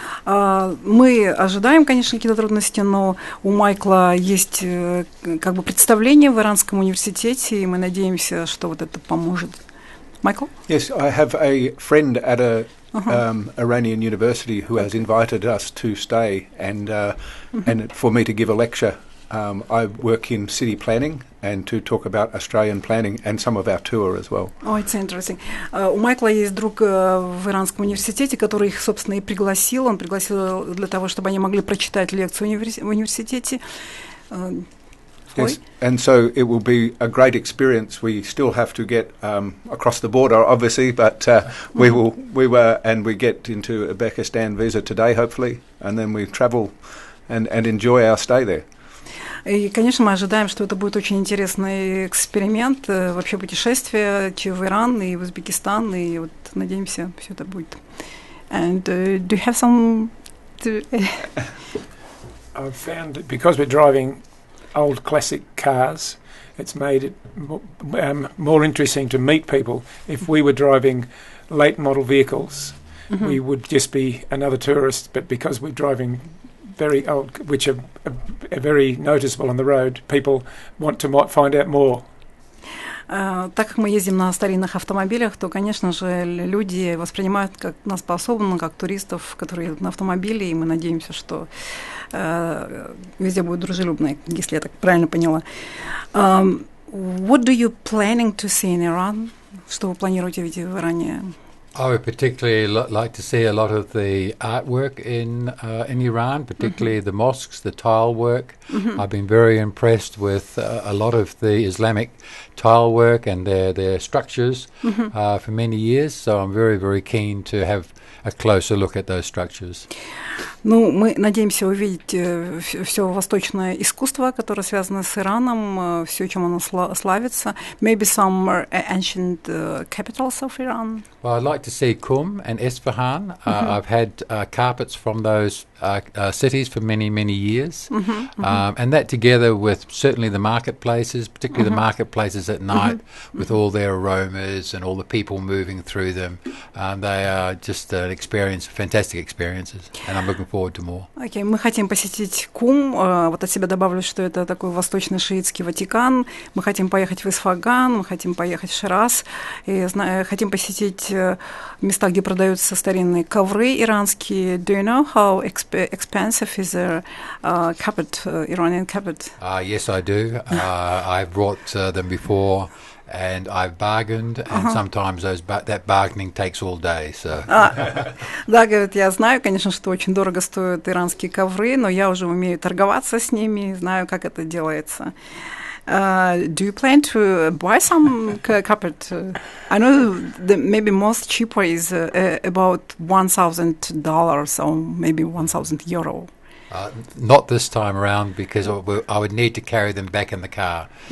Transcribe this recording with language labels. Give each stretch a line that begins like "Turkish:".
Russian: Мы ожидаем, конечно, какие-то трудности, но у Майкла есть как бы представление в Иранском университете, и мы надеемся, что вот это поможет.
English: Michael? Yes, I have a friend at a Iranian university who has invited us to stay and for me to give a lecture. I work in city planning and to talk about Australian planning and some of our tour as well. Oh, it's interesting.
Russian: У Майкла есть друг в Иранском университете, который их, собственно, и пригласил. Он пригласил для того, чтобы они могли прочитать лекцию в университете.
English: Yes, and so it will be a great experience. We still have to get across the border, obviously, but we get into Uzbekistan visa today, hopefully, and then we travel and enjoy our stay there.
Russian: И, конечно, мы ожидаем, что это будет очень интересный эксперимент, вообще путешествие в Иран и в Узбекистан, и вот надеемся, все это будет.
English: And do you have some? I've found that because we're driving old classic cars, it's made it more interesting to meet people. If we were driving late model vehicles, we would just be another tourist, but because we're driving very old, which are very noticeable on the road, people want to find out more.
Russian: Так как мы ездим на старинных автомобилях, то, конечно же, люди воспринимают нас по-особому, как туристов, которые едут на автомобиле, и мы надеемся, что везде будет дружелюбно, если я так правильно поняла.
English: What do you planning to see in Iran?
Russian: Что вы планируете видеть в Иране?
English: I would particularly like to see a lot of the artwork in Iran, particularly the mosques, the tile work. I've been very impressed with a lot of the Islamic tile work and their structures for many years, so I'm very, very keen to have a closer look at those structures.
Russian: Ну, мы надеемся увидеть все восточное искусство, которое связано с Ираном, все, чем оно славится.
English: Maybe some ancient capitals of Iran. Well, I'd like to see Qum and Isfahan. I've had carpets from those cities for many, many years. And that together with certainly the marketplaces, particularly the marketplaces at night, with all their aromas and all the people moving through them, they are just an experience, fantastic experiences, and I'm looking forward to more.
Russian: Okay, мы хотим посетить Кум. Вот от себя добавлю, что это такой восточный шиитский Ватикан. Мы хотим поехать в Исфаган, мы хотим поехать в Шираз. И хотим посетить места, где продаются старинные ковры иранские.
English: Do you know how expensive is a carpet, Iranian carpet? Yes, I do. I've brought them before. And I've bargained, and sometimes that bargaining takes all day. So.
Russian: Да, говорит, я знаю, конечно, что очень дорого стоят иранские ковры, но я уже умею торговаться с ними, знаю, как это делается.
English: Do you plan to buy some carpet? I know that maybe most cheaper is about $1,000 or maybe €1,000. Not this time around, because I would need to carry them back in the car.